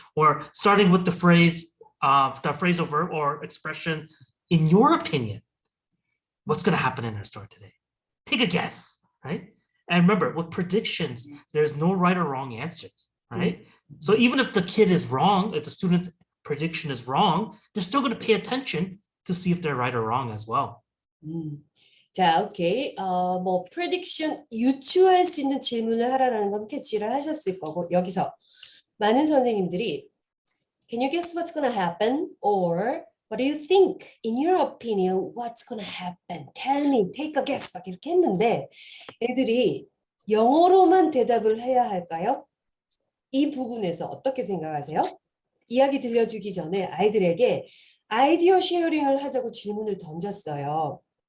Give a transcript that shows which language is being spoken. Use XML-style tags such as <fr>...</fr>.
<en>Or starting with the phrasal verb or expression, in your opinion, what's going to happen in our story today? Take a guess, right? And remember, with predictions, there's no right or wrong answers, right? So even if the kid is wrong, if the student's prediction is wrong, they're still going to pay attention to see if they're right or wrong as well.</en> <ko>자, 오케이. 뭐 prediction 유추할 수 있는 질문을 하라라는 건 캐치를 하셨을 거고 여기서 많은 선생님들이</ko> <en>Can you guess what's gonna happen? Or what do you think? In your opinion, what's gonna happen? Tell me, take a guess.</en> <ko>막 이렇게 했는데 애들이 영어로만 대답을 해야 할까요? 이 부분에서 어떻게 생각하세요? 이야기 들려주기 전에 아이들에게 아이디어 쉐어링을 하자고 질문을 던졌어요.</ko>